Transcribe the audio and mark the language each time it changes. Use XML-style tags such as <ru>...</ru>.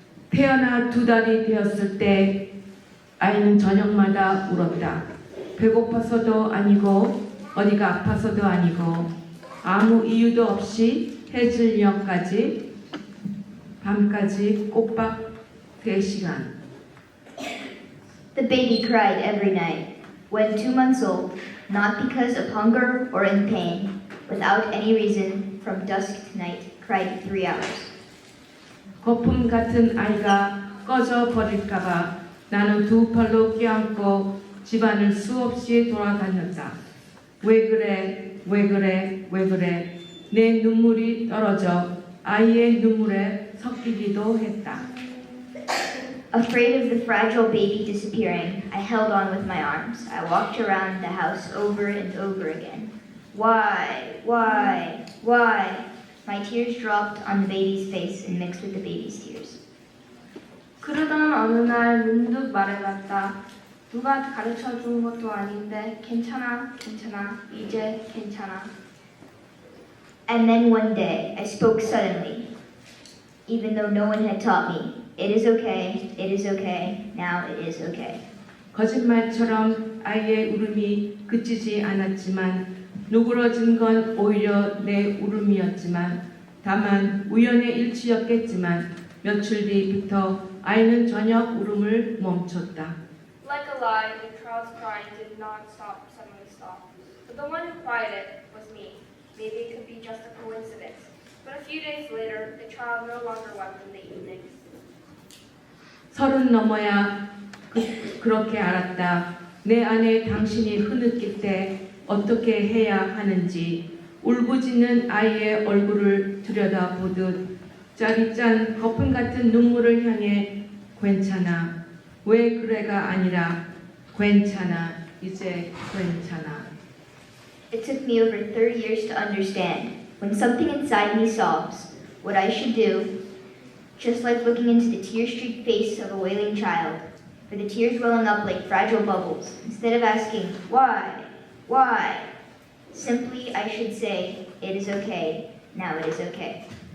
<ko>태어나 2달이 되었을 때 아이는 저녁마다 울었다. 배고파서도 아니고 어디가 아파서도 아니고 아무 이유도 없이 해질녘까지 밤까지 꼬박 3시간.</ko> <en>The baby cried every night. When 2 months old, not because of hunger or in pain, without any reason, from dusk to night, cried 3 hours.</en> <ko>거품 같은 아이가 꺼져 버릴까봐 나는 2 팔로 껴안고 집안을 수없이 돌아다녔다. 왜 그래, 왜 그래, 왜 그래. 내 눈물이 떨어져 아이의 눈물에 섞이기도 했다.</ko> <en>Afraid of the fragile baby disappearing, I held on with my arms. I walked around the house over and over again. Why? Why? Why? My tears dropped on the baby's face and mixed with the baby's tears.</en> <ko>그러던 어느 날 문득 말해봤다. 누가 가르쳐준 것도 아닌데 괜찮아, 괜찮아, 이제 괜찮아.</ko> <en>And then one day, I spoke suddenly, even though no one had taught me. It is okay, now it is okay.</en> <ko>거짓말처럼 아이의 울음이 그치지 않았지만 누그러진 건 오히려 내 울음이었지만 다만 우연의 일치였겠지만 며칠 뒤부터 아이는 저녁 울음을 멈췄다.</ko> <en>Like a lie, the child's crying did not suddenly stop. But the one who quieted it was me. Maybe it could be just a coincidence. But a few days later, the child no longer wept in the evenings.</en> <ko>30 넘어야 그렇게 알았다. 내 안에 당신이 흐느낄 때 어떻게 해야 하는지 울부짖는 아이의 얼굴을 들여다보듯 짜릿짠 거품 같은 눈물을 향해 괜찮아. 왜 그래가 아니라 괜찮아. 이제 괜찮아.</ko> <en>It took me over 30 years to understand. When something inside me sobs, what I should do, just like looking into the tear-streaked face of a wailing child, for the tears welling up like fragile bubbles, instead of asking, why, simply I should say, it is okay, now it is okay.</en>